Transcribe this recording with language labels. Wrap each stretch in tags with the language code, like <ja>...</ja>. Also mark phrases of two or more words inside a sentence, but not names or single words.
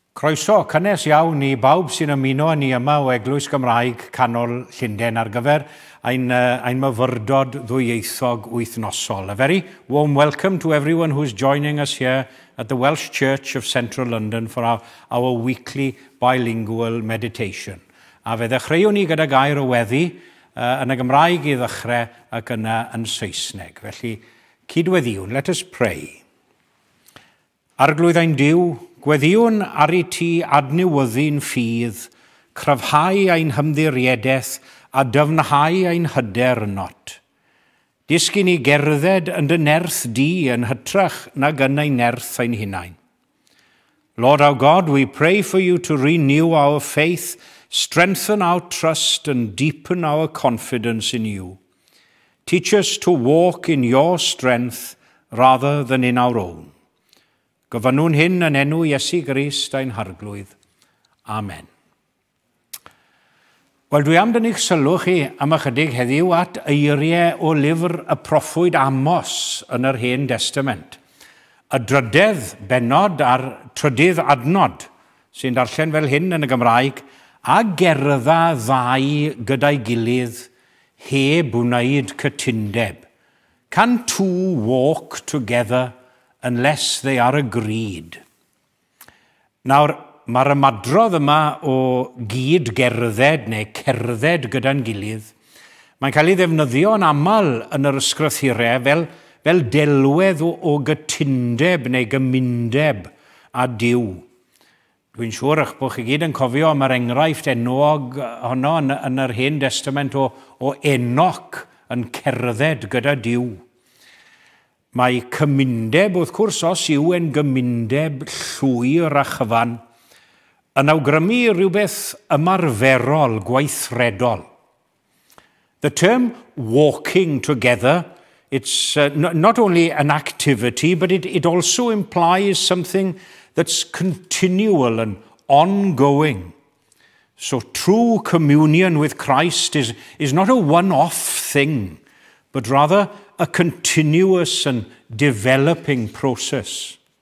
<cy>Croeso, cynnes iawn i bawb sy'n ymuno ni yma o Eglwys Gymraeg Canol Llundain ar gyfer ein myfyrdod ddwyieithog wythnosol.</cy> <en>A very warm welcome to everyone who's joining us here at the Welsh Church of Central London for our weekly bilingual meditation.</en> <cy>A fe ddechreuwn ni gyda gair o weddi yn y Gymraeg i ddechrau ac yna yn Saesneg. Felly, cydweddiwn,</cy> <en>let us pray.</en> <cy>Arglwydd ein Duw, gweddiwn ar ei ti adnewyddu'n ffydd, cryfhau ein hymddiriedeth a dyfnhau ein hyder not. Disgyn ni gerdded yn dy nerth di yn hytrach nag yn ei nerth ein hunain.</cy> <en>Lord our God, we pray for you to renew our faith, strengthen our trust and deepen our confidence in you. Teach us to walk in your strength rather than in our own.</en> <cy>Gofynnwn hyn yn enw Iesu Grist ein harglwydd. Amen. Wel, dwi am dynnu'ch sylw chi am ychydig heddiw at eiriau o lyfr y proffwyd Amos yn yr Hen Testament. Y drydedd benod a'r trydydd adnod sy'n darllen fel hyn yn y Gymraeg, a gerdda ddau gyda'i gilydd heb wneud cytundeb.</cy> <en>Can two walk together unless they are agreed?</en> <cy>Nawr, mae'r ymadrodd yma o gyd gerdded neu cerdded gyda'n gilydd. Mae'n cael ei ddefnyddio yn aml yn yr ysgrythurau fel delwedd o gytundeb neu gymundeb a Duw. Dwi'n siŵr eich bod chi gyd yn cofio am yr enghraifft enwog honno yn yr Hen Testament o Enoch yn cerdded gyda Duw. Mae cymundeb, wrth gwrs, os yw yn gymundeb llwyr a chyfan, yn awgrymu rhywbeth ymarferol, gweithredol.</cy> <en>The term walking together, it's not only an activity, but it also implies something that's continual and ongoing. So true communion with Christ is not a one-off thing, but rather a continuous and developing process.</en>